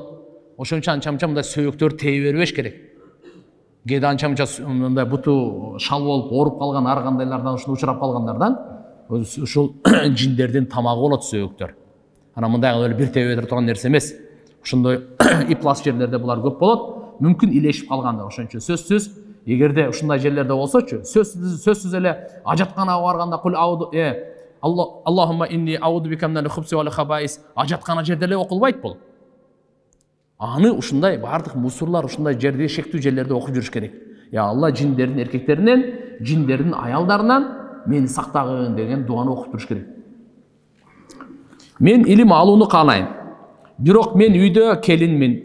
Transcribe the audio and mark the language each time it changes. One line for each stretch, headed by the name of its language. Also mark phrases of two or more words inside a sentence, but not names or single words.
Kyrgyz: Ошон үчүн анча-мынча мындай сөөктөр тээ бербеш керек. Кээде анча-мынча мындай буту шал болуп ооруп калган ар кандайлардан ушуну учурап калгандардан ушул жиндердин тамагы болот сөөктөр. Ана мындай эле бир тээ бере турган нерсе эмес. Ошондой иплас жерлерде булар көп болот. Мүмкүн илешип калганда, ошон үчүн сөзсүз эгерде ушундай жерлерде болсочу, сөзсүз эле ажатканага барганда
Arabic: قل أعوذ اللهم إني أعوذ بك من الخبث والخبائث
Kyrgyz: ажаткана жерде эле окулбайт бул. Аны ушундай бардык мусурлар ушундай жерде, шектүү жерлерде окуп жүрүш керек. Я Алла, жиндердин эркектеринен, жиндердин аялдарынан мени сактагын деген дуаны окуп туруш керек. Мен илим алууну каалайм. Бирок мен үйдө келинмин.